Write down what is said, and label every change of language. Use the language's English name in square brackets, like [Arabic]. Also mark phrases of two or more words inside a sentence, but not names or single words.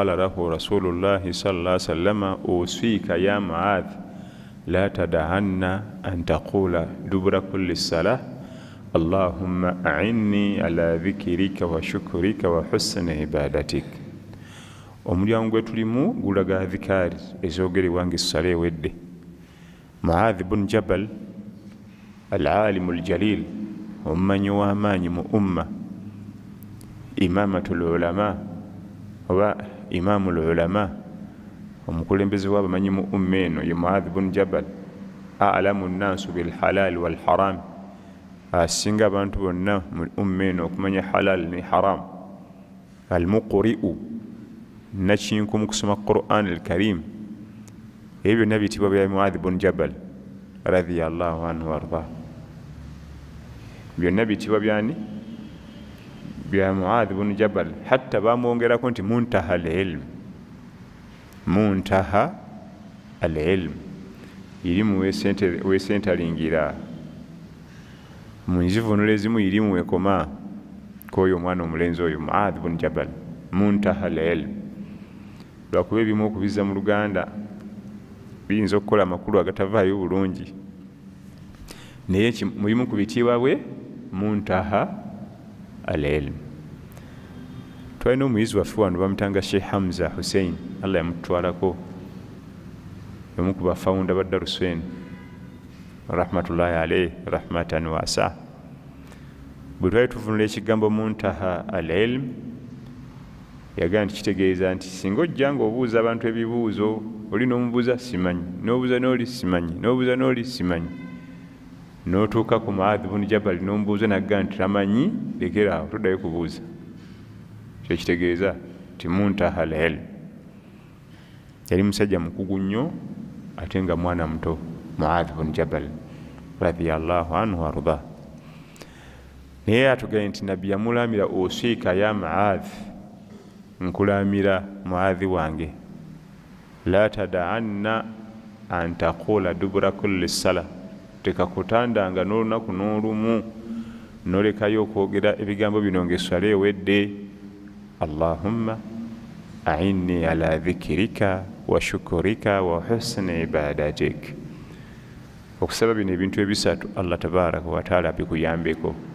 [Arabic] له رسول الله صلى الله عليه وسلم أوصيك يا معاذ لا تدعن أن تقول دبر كل الصلاة اللهم أعني على ذكرك وشكرك وحسن عبادتك. [Ganda] omulyango gwe tulimu gulaga dhikari ezogerebwa ng'essala ewedde. Muadh bun Jabal [Arabic] العالم الجليل, [Ganda] omumanyi w'amaanyi mu umma, [Arabic] إمامة العلماء [Ganda] oba [Arabic] إمام العلماء, [Ganda] omukulembeze w'abamanyi mu umma eno ye Muadh bun Jabal, [Arabic] أعلم الناس بالحلال والحرام, [Ganda] asinga abantu bonna mu umma eno okumanya halal ne haram. Al-muqri'u, nakinku mu kusoma Qur'an al-Karim. Ebyo byonna bitibwa bya Muadh bun Jabal [Arabic] رضي الله عنه [Ganda] warda. Byonna bitibwa byani? Bya Muadh bun Jabal, hatta bamwongerako nti [Arabic] منتهى العلم. منتهى العلم, [Ganda] irimu wesentalingira mu nzivunula ezimu, irimu wekoma k'oyo omwana omulenzi oyo Muadh bun Jabal. [Arabic] منتهى العلم, [Ganda] lwakuba ebimu okubiza mu Luganda biyinza okukola amakulu agatavaayo bulungi, naye mulimu ku bitiibwa bwe [Arabic] منتهى العلم. [Ganda] Twalina omuyizi waffe wano bamutanga Sheikh Hamza Hussein, Allah yamutwalako, omu ku bafawunda ba Darussain [Arabic] رحمة الله عليه رحمة واسعة. [Ganda] Bwe twali tuvunula ekigambo [Arabic] منتهى العلم, [Ganda] yagamba nti kitegeeza nti singa ojja ng'obuuza abantu ebibuuzo, oli n'omubuuza simanyi, n'obuuza n'oli simanyi, n'obuuza n'oli simanyi, n'otuuka ku Muadh bun Jabal n'omubuuza n'agamba nti tamanyi, lekera awo toddayo kubuuza. Kyo kitegeeza nti [Arabic] منتهى العلم. [Ganda] Yali musajja mukugu nnyo ate nga mwana muto, Muadh bun Jabal [Arabic] رضي الله عنه [Ganda] warda. Naye atugambye nti nabbi yamulamira osiika ya Muadh, nkulamira Muadhi wange, [Arabic] لا تدعن أن تقول دبر كل صلاة, [Ganda] tekakutandanga n'olunaku n'olumu nolekayo okwogera ebigambo bino ng'essala ewedde, [Arabic] اللهم أعني على ذكرك وشكرك وحسن عبادتك. [Ganda] Okusaba bino ebintu ebisatu [Arabic] الله تبارك وتعالى [Ganda] bikuyambeko.